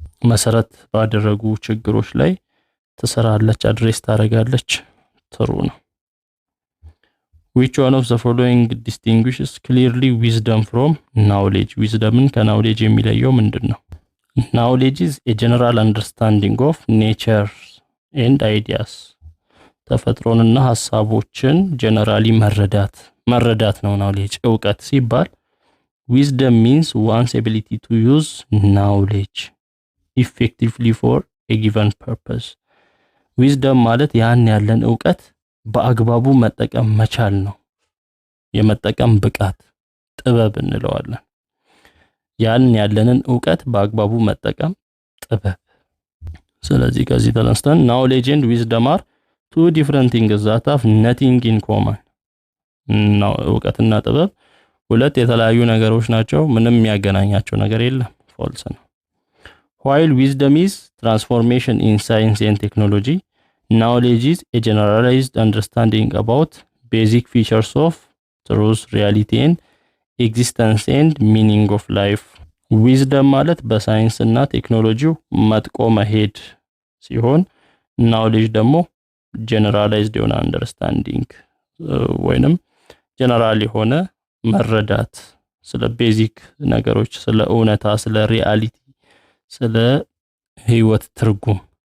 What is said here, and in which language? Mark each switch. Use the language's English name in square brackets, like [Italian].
[Amharic] መሰረት ባደረጉ ችግሮች ላይ ተሰራለች አድሬስ ታረጋለች ጥሩ ነው [English] Which one of the following distinguishes clearly wisdom from knowledge? [Amharic] Wisdomን ከknowledge የሚለየው ምንድነው? [English] Knowledge is a general understanding of nature and ideas. [Amharic] ተፈጥሮንና ሐሳቦችን [English] generally [Amharic] መረዳት ነው [English] knowledge [Amharic] ዕውቀት ሲባል [English] wisdom means one's ability to use knowledge effectively for a given purpose. [Amharic] Wisdom ማለት ያን ያለን ዕውቀት በአግባቡ መጠቀም መቻል ነው የመጠቀም ብቃት ጥበብ እንለዋለን ያን ያለንን ዕውቀት በአግባቡ መጠቀም ጥበብ ስለዚህ ከዚህ ተነስተን [English] knowledge and wisdom are two different things that have nothing in common [Amharic] ነው ዕውቀትና ጥበብ ሁለት የተለያዩ ነገሮች ናቸው ምንም የሚያገናኛቸው ነገር የለም [English] false ነው while wisdom is transformation in science and technology Knowledge is a generalized understanding about basic features of truth, reality and existence and meaning of life. [Amharic] Wisdom ማለት በሳይንስ እና ቴክኖሎጂው መጥቆ መሄድ ሲሆን knowledge ደግሞ generalized የሆነ understanding ወይንም general የሆነ መረዳት ስለ ቤዚክ ነገሮች ስለ እውነታ ስለ ሪያሊቲ ስለ ህይወት ትርጉም